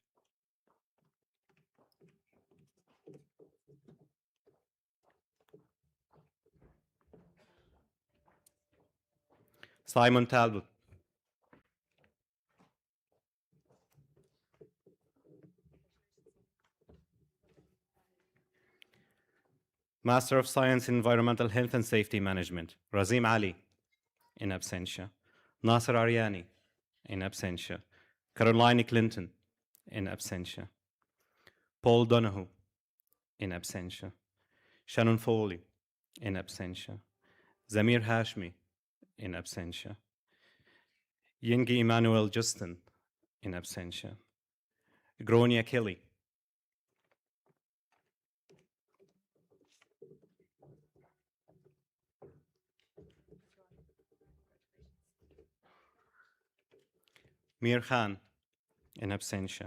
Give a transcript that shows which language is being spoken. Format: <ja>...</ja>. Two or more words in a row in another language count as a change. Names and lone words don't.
<en>Simon Talbot. Master of Science in Environmental Health and Safety Management, Razim Ali, in absentia. Nasser Ariani, in absentia. Caroline Clinton, in absentia. Paul Donoghue, in absentia. Shannon Foley, in absentia. Zamir Hashmi, in absentia. Yingi Emmanuel Justin, in absentia. Gronia Kelly. Mir Khan, in absentia.</en>